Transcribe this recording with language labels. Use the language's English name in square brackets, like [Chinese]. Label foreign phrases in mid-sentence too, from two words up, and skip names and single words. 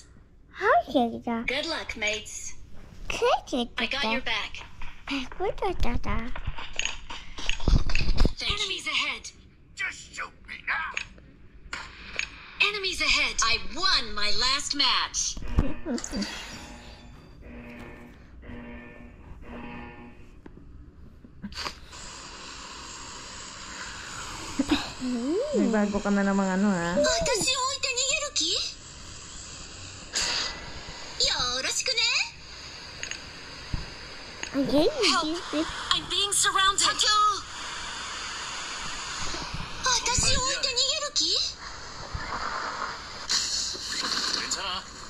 [English] How did that? Good luck, mates. Cricket. I got your back. What is that? Enemies ahead. Just shoot me now. Enemies ahead. I won my last match. [Filipino] May bago ka na namang ano, ha? [Japanese] 私を置いて逃げる気よろしくね [English] Again, I'm being surrounded. [Japanese] 私を置いて逃げる気 [Korean] 괜찮아.